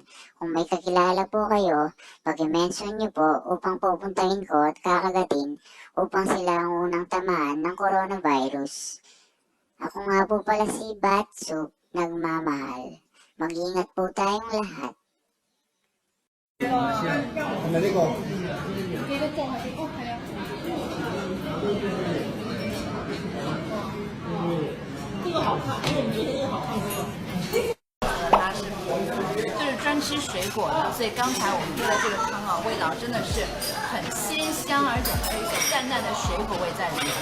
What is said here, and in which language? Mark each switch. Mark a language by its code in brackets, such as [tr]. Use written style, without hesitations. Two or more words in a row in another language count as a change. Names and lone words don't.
[tl] Kung may kakilala po kayo, pag-mention nyo po upang pupuntahin ko at kakagatin upang sila ang unang tamaan ng coronavirus. Ako nga po pala si Batsuk, nagmamahal. Mag-ingat po tayong lahat. [zh] 它是就是专吃水果的，所以刚才我们做的这个汤啊，味道真的是很鲜香，而且还有一种淡淡的水果味在里面。